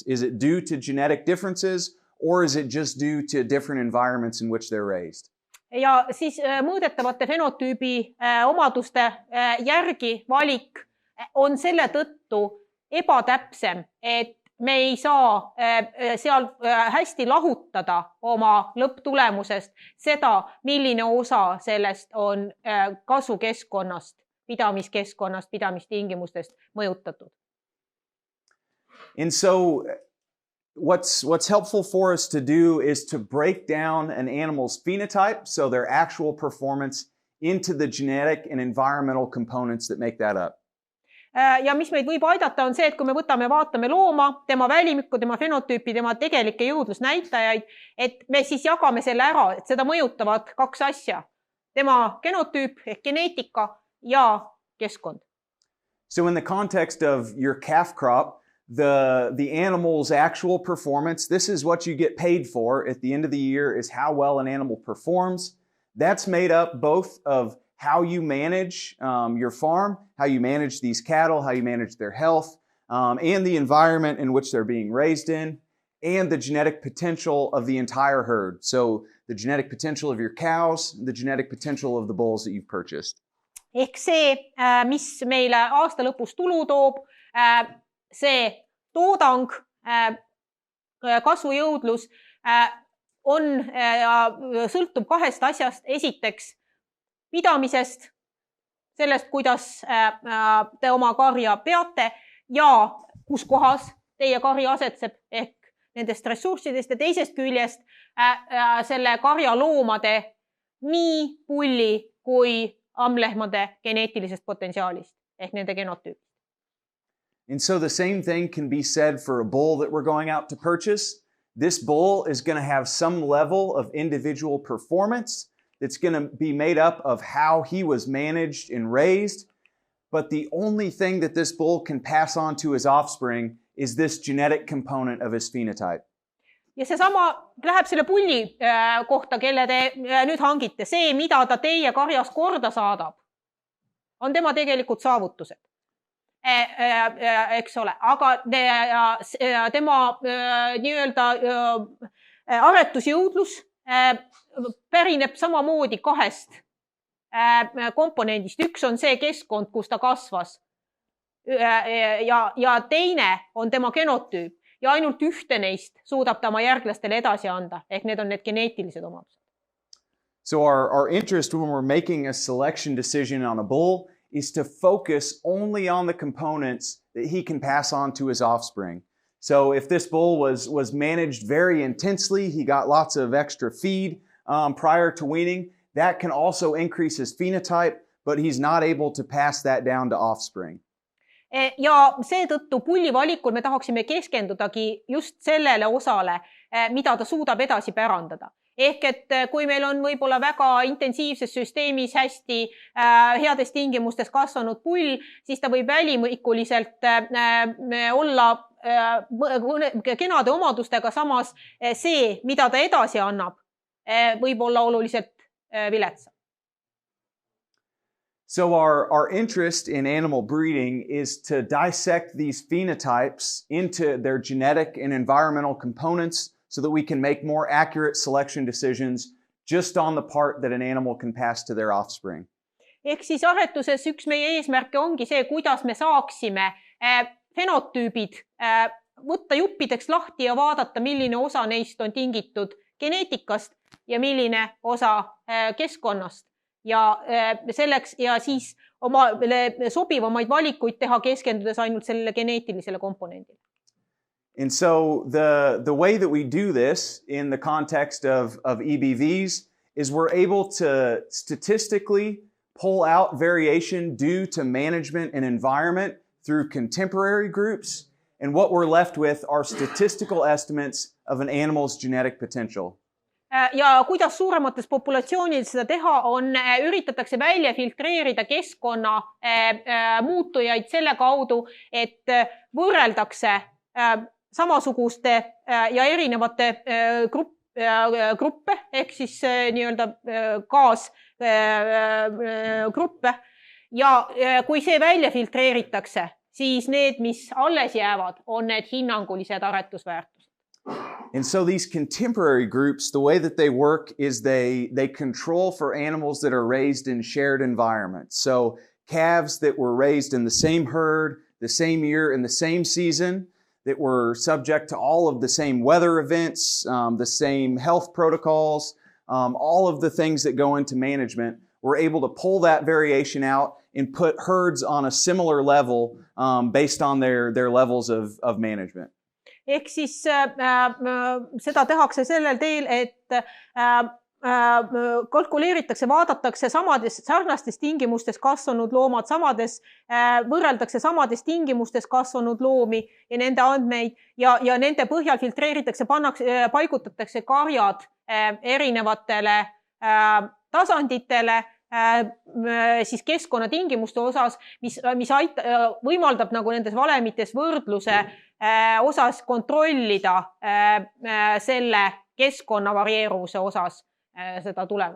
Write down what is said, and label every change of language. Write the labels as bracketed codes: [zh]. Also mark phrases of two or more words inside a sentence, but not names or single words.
[en] Is it due to genetic differences or is it just due to different environments in which they're raised? [et] Ja siis mõõdetavate fenotüübi omaduste järgi valik on selle tõttu ebatäpsem, et me ei saa seal hästi lahutada oma lõpptulemusest seda, milline osa sellest on kasvukeskkonnast, pidamiskeskkonnast, pidamistingimustest mõjutatud. [en] And so what's helpful for us to do is to break down an animal's phenotype, so their actual performance, into the genetic and environmental components that make that up. [et] Ja mis meid võib aidata on see, et kui me vaatame looma, tema välimikku, tema fenotüüpi, tema tegelikke jõudlusnäitajaid, et me siis jagame selle ära, et seda mõjutavad 2 asja. Tema genotüüp ehk geneetika ja keskkond. [en] So in the context of your calf crop, the animal's actual performance, this is what you get paid for at the end of the year, is how well an animal performs. That's made up both of how you manage your farm, how you manage these cattle, how you manage their health, and the environment in which they're being raised in, and the genetic potential of the entire herd. So the genetic potential of your cows, the genetic potential of the bulls that you've purchased. [et] Ehk see, mis meile aasta lõpus tulu toob, see toodang, kasvujõudlus sõltub 2 asjast. Esiteks pidamisest, sellest, kuidas te oma karja peate ja kus kohas teie kari asetseb ehk nendest ressurssidest ja teisest küljest selle karja loomade nii pulli kui ammlehmade geneetilisest potentsiaalist ehk nende genotüüp. [en] And so the same thing can be said for a bull that we're going out to purchase. This bull is going to have some level of individual performance that's going to be made up of how he was managed and raised. But the only thing that this bull can pass on to his offspring is this genetic component of his phenotype. [et] Ja see sama läheb selle pulli kohta, kelle te nüüd hangite. See, mida ta teie karjas korda saadab, on tema tegelikult saavutused. Eks ole, aga tema nii-öelda aretusjõudlus pärineb samamoodi 2 komponendist. Üks on see keskkond, kus ta kasvas ja teine on tema genotüüp ja ainult ühte neist suudab ta oma järglastele edasi anda, ehk need on need geneetilised omadused. [en] So our interest when we're making a selection decision on a bull is to focus only on the components that he can pass on to his offspring. So if this bull was managed very intensely, he got lots of extra feed prior to weaning, that can also increase his phenotype, but he's not able to pass that down to offspring. [et] Ja seetõttu pulli valikul me tahaksime keskendudagi just sellele osale, mida ta suudab edasi pärandada. Ehk et kui meil on võib-olla väga intensiivses süsteemis hästi heades tingimustes kasvanud pull, siis ta võib välimikuliselt olla kenade omadustega, samas see, mida ta edasi annab, võib olla oluliselt viletsam. [en] So our interest in animal breeding is to dissect these phenotypes into their genetic and environmental components so that we can make more accurate selection decisions just on the part that an animal can pass to their offspring. [et] Ehk siis aretuses üks meie eesmärke ongi see, kuidas me saaksime fenotüübid võtta juppideks lahti ja vaadata, milline osa neist on tingitud geneetikast ja milline osa keskkonnast. Ja selleks ja siis omale sobivamaid valikuid teha keskendudes ainult sellele geneetilisele komponendile. [en] And so the way that we do this in the context of EBVs is we're able to statistically pull out variation due to management and environment through contemporary groups. And what we're left with are statistical estimates of an animal's genetic potential. [et] Ja kuidas suuremates populatsioonides seda teha on, üritatakse välja filtreerida keskkonna muutujaid selle kaudu, et võrreldakse samasuguste ja erinevate gruppe, ehk siis nii-öelda kaasgruppe. Ja kui see välja filtreeritakse, siis need, mis alles jäävad, on need hinnangulised aretusväärtused. [en] And so these contemporary groups, the way that they work is they control for animals that are raised in shared environments. So calves that were raised in the same herd, the same year, in the same season, that were subject to all of the same weather events, the same health protocols, all of the things that go into management, we're able to pull that variation out and put herds on a similar level based on their levels of management. [et] Ehk siis seda tehakse sellel teel, et kalkuleeritakse, vaadatakse sarnastes tingimustes kasvanud loomad, võrreldakse samades tingimustes kasvanud loomi ja nende andmeid ja nende põhjal filtreeritakse, paigutatakse karjad erinevatele tasanditele siis keskkonnatingimuste osas, mis võimaldab nagu nendes valemites võrdluse osas kontrollida selle keskkonna varieeruvuse osas seda tulemust.